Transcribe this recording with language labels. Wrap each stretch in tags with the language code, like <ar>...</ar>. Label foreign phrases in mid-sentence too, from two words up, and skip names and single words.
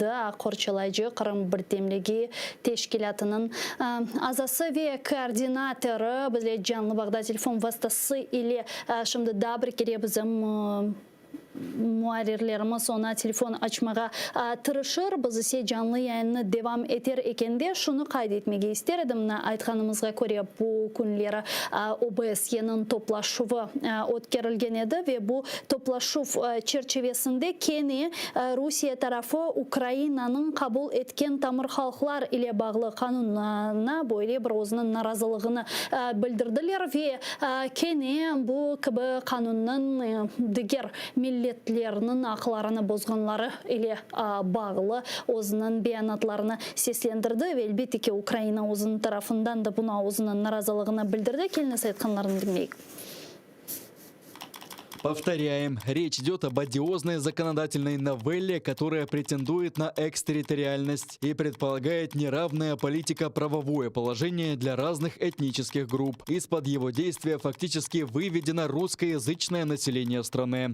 <crh>Akkor Çılacı Kırım Birdemligi Teşkilatı'nın azası ve koordinatörü bizle canlı bağda telefon vasıtası ile şimdi daha bir kere bizim muharirlerimiz ona telefon açmağa tırışır. Biz ise canlı yayını devam eder ekende şunu kaydetmege isterdim. Aytganımızga göre bu günleri OBSE'nin toplaşığı ötkerilgen edi ve bu toplaşığı çerçevesinde keni Rusya tarafı Ukrayna'nın kabul etken tamır halklar ile bağlı kanununa böyle bir özünün narazılığını bildirdiler ve keni bu gibi kanunun diğer milletlerinin aklarını bozganları ile bağlı özünün beyanatlarını seslendirdi ve elbette ki Ukrayna özünün tarafından da buna özünün narazılığını bildirdi. Keliniz aytkanlarını dinleyik.</crh> <ru>Повторяем, речь идет об одиозной законодательной новелле, которая претендует на экстерриториальность и предполагает неравное политико-правовое положение для разных этнических групп. Из-под его действия фактически выведено русскоязычное население страны.</ru>